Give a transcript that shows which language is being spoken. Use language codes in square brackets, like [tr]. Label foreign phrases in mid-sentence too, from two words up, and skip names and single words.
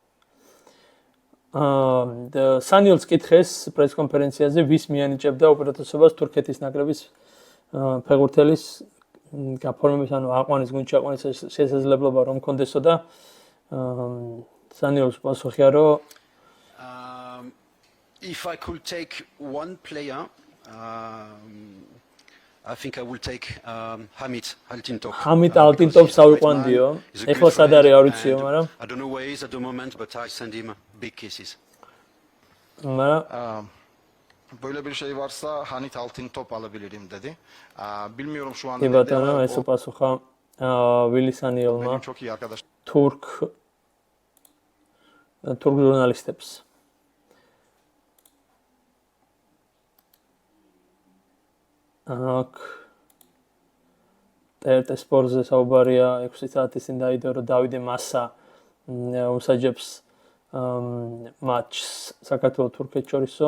[ka] სანიელს კითხეს პრესკონფერენციაზე ვის მიანიჭებდა უპირატესობას თურქეთის ნაკრების ფეხბურთელის გაფორმების ანუ აყვანის გუნდში აყვანის შესაძლებლობა რომ კონდესო და სანიელს პასუხია რომ [en] if I could take one player I think I will take Hamit Altintop. [ka] Hamit Altintop საუყვანდიო. ეხლა სად არის არ ვიციო, მაგრამ [en] I don't know where he is at the moment, but I send him big kisses. [ka] მაგრამ [tr] Böyle bir şey varsa Hanit Altintop alabilirim dedi. Bilmiyorum şu anda [ka] კი dedi ბატონო, ama ეს უპასუხა ვილისანიელმა [tr] benim çok iyi arkadaşım. [ka] თურქ ჟურნალისტებს. აქ TRT სპორტზე საუბარია 6 საათის წინ დაიდო რომ დავიდე მასა უმსაჯებს მატჩს საქართველოს თურქეთს შორისო.